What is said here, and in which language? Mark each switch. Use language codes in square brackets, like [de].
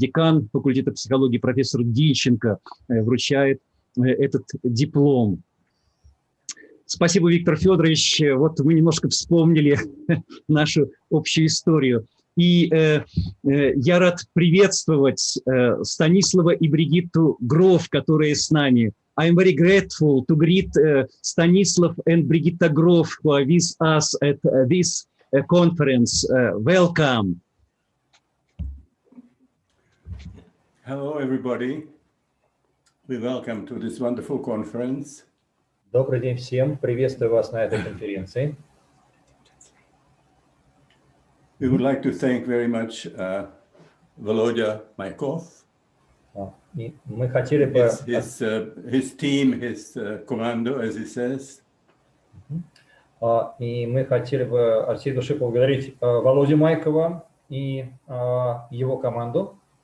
[ru] Декан факультета психологии профессор Дильченко вручает этот диплом. Спасибо, Виктор Федорович. Вот мы немножко вспомнили нашу общую историю. И я рад приветствовать Станислава и Бригитту Гроф, которые с нами. [en] I'm very grateful to greet Stanislav and Brigitta Grof, who are with us at this conference. Welcome. Hello, everybody. We welcome to this wonderful conference. [ru] Добрый день всем. Приветствую вас на этой конференции. [en] We would like to thank very much Volodya Maykov. [ru] И мы хотели бы... [en] His team, his commando, as he says. [ru] И мы хотели бы от всей души поблагодарить Володю Майкова и его команду.